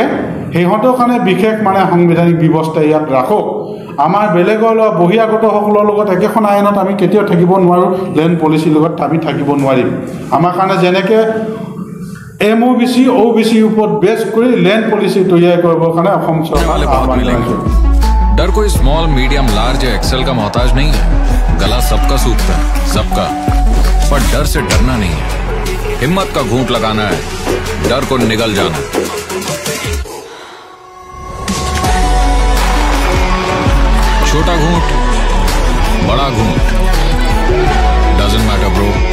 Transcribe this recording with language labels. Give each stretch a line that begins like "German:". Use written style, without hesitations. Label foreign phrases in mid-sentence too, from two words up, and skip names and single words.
Assamese: সিহঁতৰ কাৰণে বিশেষ সাংবিধানিক ব্যৱস্থা ইয়াত ৰাখক। আমাৰ বেলেগৰ বহিৰাগতসকলৰ লগত একেখন আইনত আমি কেতিয়াও থাকিব নোৱাৰোঁ,
English: land policyৰ
Assamese: লগত আমি থাকিব নোৱাৰিম। আমাৰ কাৰণে যেনেকৈ MOBC, OBC ওপৰত বেছ কৰি
English: land policy
Assamese: তৈয়াৰ কৰিবৰ কাৰণে অসম চৰকাৰ আহ্বান জনাইছোঁ।
Hindi: डर कोई
English: small, medium, large
Hindi: या एक्सेल का मोहताज नहीं है। गला सबका सूखता है, सबका, पर डर से डरना नहीं है। हिम्मत का घूंट लगाना है, डर को निगल जाना। छोटा घूंट, बड़ा घूंट,
English: doesn't matter bro.